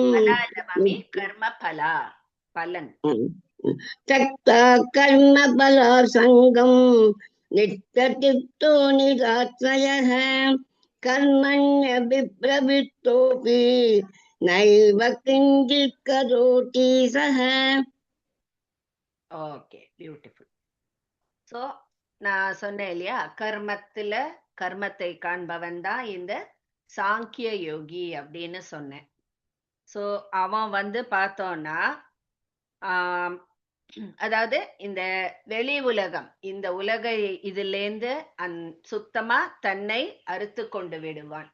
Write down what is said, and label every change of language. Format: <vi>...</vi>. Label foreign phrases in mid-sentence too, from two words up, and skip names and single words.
<sa>कर्मफला பலன் त्यक्त्वा कर्मफलासङ्गम् नित्यतृप्तो निराश्रयः कर्मण्यभिप्रवृत्तोऽपि नैव किञ्चित् करोति सः</sa> <en>Okay, beautiful.</en> <ta>ஸோ நான் சொன்னேன் இல்லையா, கர்மத்துல கர்மத்தை காண்பவன் தான் இந்த சாங்கிய யோகி அப்படின்னு சொன்னேன். ஸோ அவன் வந்து பார்த்தோம்னா அதாவது இந்த வெளி உலகம், இந்த உலக இதிலேந்து சுத்தமா தன்னை அறுத்து கொண்டு விடுவான்.</ta>